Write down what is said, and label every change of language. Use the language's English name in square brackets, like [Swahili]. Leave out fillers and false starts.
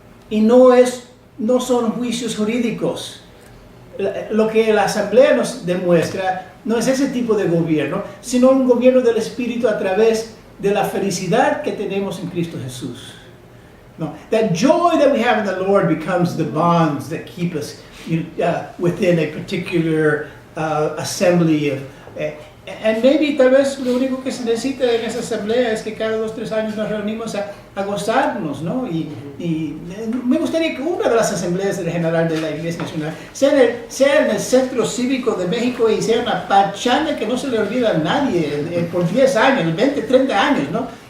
[Spanish] Y no son juicios jurídicos. Lo que la Asamblea nos demuestra no es ese tipo de gobierno, sino un gobierno del Espíritu a través de la felicidad que tenemos en Cristo Jesús. [English] No, that joy that we have in the Lord becomes the bonds that keep us within a particular assembly of. And maybe [Spanish] tal vez lo único que se necesita en esa asamblea es que cada 2 o 3 años nos reunimos a gozarnos, ¿no? Y me gustaría que una de las asambleas general de la Iglesia Nacional sea en el Centro Cívico de México y sea una pachanga que no se le olvida a nadie por 10 años, 20, 30 años, ¿no?